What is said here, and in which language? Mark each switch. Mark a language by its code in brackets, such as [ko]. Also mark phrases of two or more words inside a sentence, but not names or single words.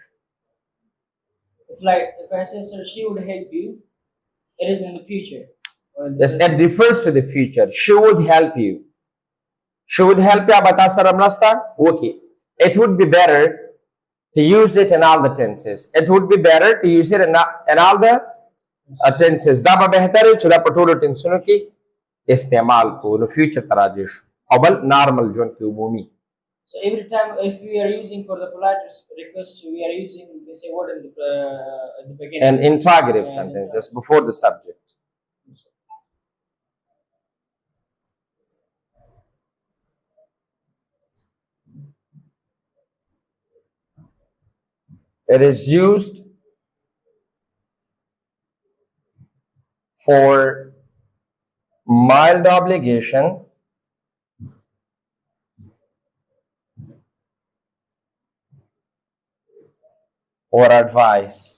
[en] It's like if I say, sir, she would help you, it is in the future. Yes, it refers to the future. She would help you. She would help you, but okay. It would be better to to use it in all the tenses. It would be better to use it in all the tenses. [ps] دا به بهتره چې دا په ټولو ټینسونو کې استعمال کو نو فیوچر تراجع شو او بل نارمل ژوند کې عمومي. [en] So every time if we are using for the polite request, we are using let's say word in at the beginning. And interrogative sentences before the subject. It is used for mild obligation or advice.